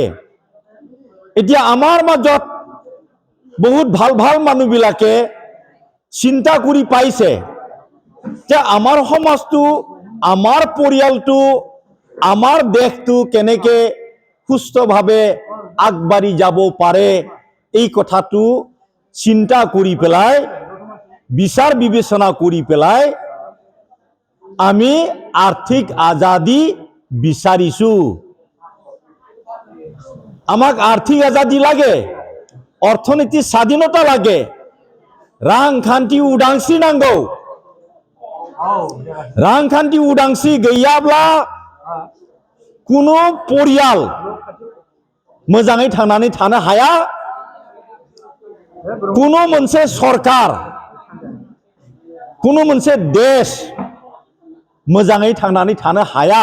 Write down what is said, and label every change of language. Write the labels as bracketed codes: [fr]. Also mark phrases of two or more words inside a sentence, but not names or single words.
[as] এতিয়া আমাৰ মাজত বহুত ভাল ভাল মানুহবিলাকে চিন্তা কৰি পাইছে যে আমাৰ সমাজটো, আমাৰ পৰিয়ালটো, আমাৰ দেশটো কেনেকৈ সুস্থভাৱে আগবাঢ়ি যাব পাৰে, এই কথাটো চিন্তা কৰি পেলাই, বিচাৰ বিবেচনা কৰি পেলাই আমি আৰ্থিক আজাদী বিচাৰিছো। আমাক আৰ্থিক আজাদী লাগে, অৰ্থনীতির স্বাধীনতা লাগে, [brx] रांखान्थि उदांस्रि नांगौ। रांखान्थि उदांस्रि गैयाब्ला कुनु परियाल मोजाङै थांनानै थानो हाया, कुनु मोनसे सरकार, कुनु मोनसे देश मोजाङै थांनानै थानो हाया।